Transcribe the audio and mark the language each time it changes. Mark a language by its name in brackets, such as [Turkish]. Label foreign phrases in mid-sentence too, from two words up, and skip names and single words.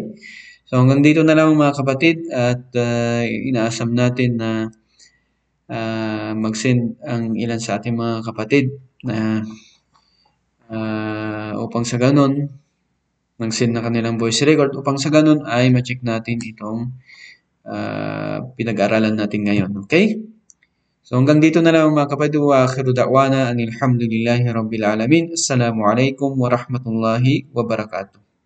[Filipino] So hanggang dito na lang mga kapatid at inaasam natin na mag-send ang ilan sa ating mga kapatid na upang sa ganun mag-send na kanilang [English] voice record [Filipino] upang sa ganun ay ma-check natin itong pinag-aralan natin ngayon. Okay? So hanggang dito na lang mga kapatid, [Arabic] وآخر دعوانا أن الحمد لله رب العالمين. السلام عليكم ورحمة الله وبركاته.